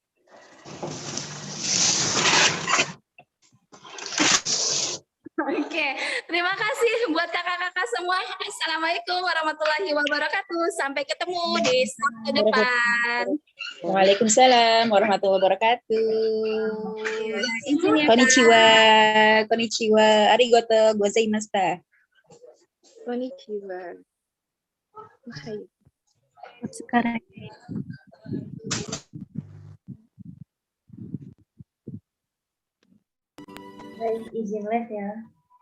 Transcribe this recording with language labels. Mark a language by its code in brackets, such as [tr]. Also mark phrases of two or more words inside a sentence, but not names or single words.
[id] Oke, terima kasih buat kakak-kakak semua. [ar] Assalamualaikum warahmatullahi wabarakatuh. [id] Sampai ketemu di Sabtu depan. [ar] Waalaikumsalam warahmatullahi wabarakatuh. [id] Izin ya, Kak. [ja] Konnichiwa, konnichiwa, arigato gozaimashita. Konnichiwa. [id] Sekarang. Baik, izin live ya.